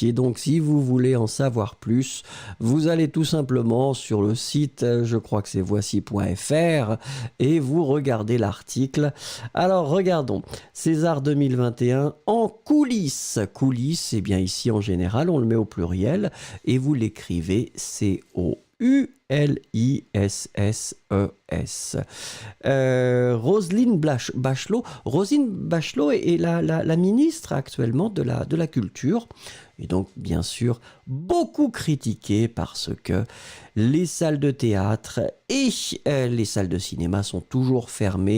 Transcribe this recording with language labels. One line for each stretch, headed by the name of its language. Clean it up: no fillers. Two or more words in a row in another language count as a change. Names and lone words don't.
French: Et donc, si vous voulez en savoir plus, vous allez tout simplement sur le site, je crois que c'est voici.fr, et vous regardez l'article. Alors, regardons. César 2021, en coulisses. Coulisses, eh bien ici, en général, on le met au pluriel, et vous l'écrivez C-O-U-L-I-S-S-E-S. Roselyne Bachelot. Roselyne Bachelot est la ministre actuellement de la culture. Et donc, bien sûr, beaucoup critiquée parce que les salles de théâtre et les salles de cinéma sont toujours fermées.